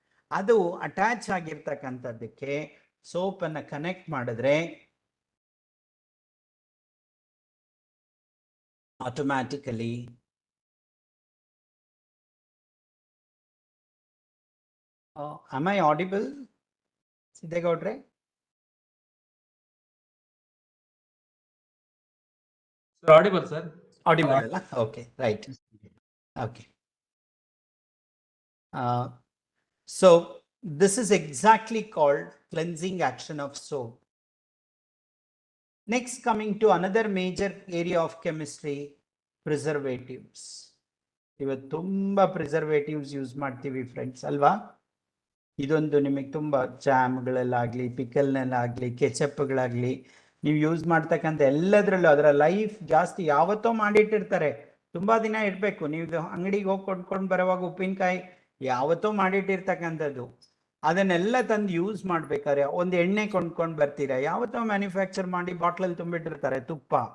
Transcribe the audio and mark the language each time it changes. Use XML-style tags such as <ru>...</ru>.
<kn>ಅದು attach ಆಗಿರ್ತಕ್ಕಂಥದ್ದಕ್ಕೆ soap ಅನ್ನ connect ಮಾಡಿದ್ರೆ automatically</kn> <en>am I audible?</en> <kn>ಸಿದ್ದೇಗೌಡ್ರೆ?</kn> <en>Audible, sir. Audible ಅಲ್ಲ? Okay, right. Okay. So this is exactly called cleansing action of soap. Next, coming to another major area of chemistry, preservatives.</en> <kn>ಇವತ್ತು ತುಂಬಾ preservatives use ಮಾಡ್ತೀವಿ friends ಅಲ್ವಾ? ಇದೊಂದು ನಿಮಗೆ ತುಂಬ ಜಾಮ್ಗಳಲ್ಲಾಗಲಿ, ಪಿಕಲ್ನಲ್ಲಾಗಲಿ, ಕೆಚಪ್ಗಳಾಗಲಿ ನೀವು use ಮಾಡ್ತಕ್ಕಂಥ ಎಲ್ಲದರಲ್ಲೂ ಅದರ ಲೈಫ್ ಜಾಸ್ತಿ. ಯಾವತ್ತೋ ಮಾಡಿಟ್ಟಿರ್ತಾರೆ, ತುಂಬ ದಿನ ಇರಬೇಕು. ನೀವು ಅಂಗಡಿಗೆ ಹೋಗಿ ಕೊಂಡ್ಕೊಂಡು ಬರೋವಾಗ ಉಪ್ಪಿನಕಾಯಿ ಯಾವತ್ತೋ ಮಾಡಿಟ್ಟಿರ್ತಕ್ಕಂಥದ್ದು, ಅದನ್ನೆಲ್ಲ ತಂದು ಯೂಸ್ ಮಾಡ್ಬೇಕಾದ್ರೆ ಒಂದು ಎಣ್ಣೆ ಕೊಂಡ್ಕೊಂಡು ಬರ್ತೀರಾ, ಯಾವತ್ತೋ ಮ್ಯಾನುಫ್ಯಾಕ್ಚರ್ ಮಾಡಿ ಬಾಟ್ಲಲ್ಲಿ ತುಂಬಿಟ್ಟಿರ್ತಾರೆ ತುಪ್ಪ.</kn>